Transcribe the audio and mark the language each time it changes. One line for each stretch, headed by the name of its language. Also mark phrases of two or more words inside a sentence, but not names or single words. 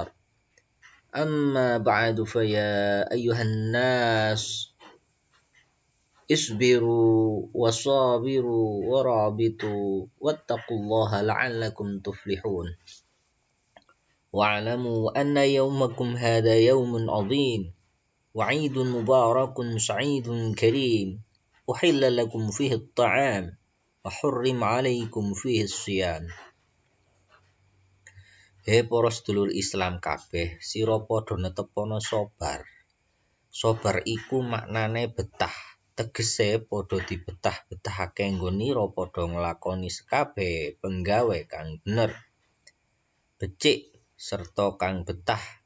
Arabic: أما بعد فيا أيها الناس اصبروا وصابروا ورابطوا واتقوا الله لعلكم تفلحون. واعلموا أن يومكم هذا يوم عظيم وعيد مبارك سعيد كريم أحل لكم فيه الطعام وحرم عليكم فيه الصيام.
Javanese: He para sedulur Islam kabeh, sira padha netepono sabar. Sabar iku maknane betah. Tegese padha dibetah-betahake nggonira padha nglakoni sekabeh penggawe kang bener, becik serta kang betah,